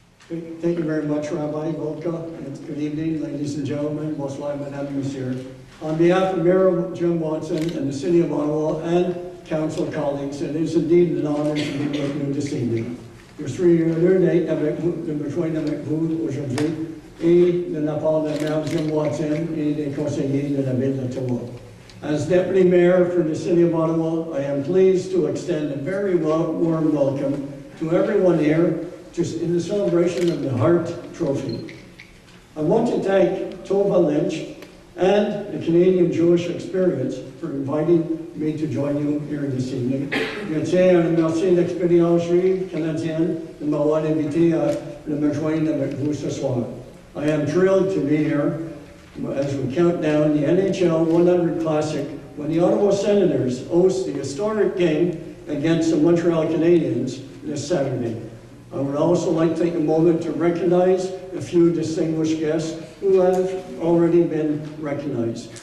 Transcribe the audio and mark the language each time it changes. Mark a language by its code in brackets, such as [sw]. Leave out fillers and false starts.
[en] Thank you very much, Rabbi Volka. Good evening, ladies and gentlemen. [fr] Bonsoir, Madame, Monsieur. [en] On behalf of Mayor Jim Watson and the City of Ottawa and council colleagues, it is indeed an honor to be with you this evening. [fr] Je suis heureux d'être avec vous, de me joindre avec vous aujourd'hui et de la part de Mayor Jim Watson et des conseillers de la ville d'Ottawa. [en] As Deputy Mayor for the City of Ottawa, I am pleased to extend a very warm welcome to everyone here just in the celebration of the Hart Trophy. I want to thank Tova Lynch and the Canadian Jewish Experience for inviting me to join you here this evening. [fr] Je tiens à remercier l'expériencerie canadienne de m'avoir invité à me joindre avec vous ce soir. [en] I am thrilled to be here as we count down the NHL 100 Classic when the Ottawa Senators host the historic game against the Montreal Canadiens this Saturday. I would also like to take a moment to recognize a few distinguished guests who have already been recognized.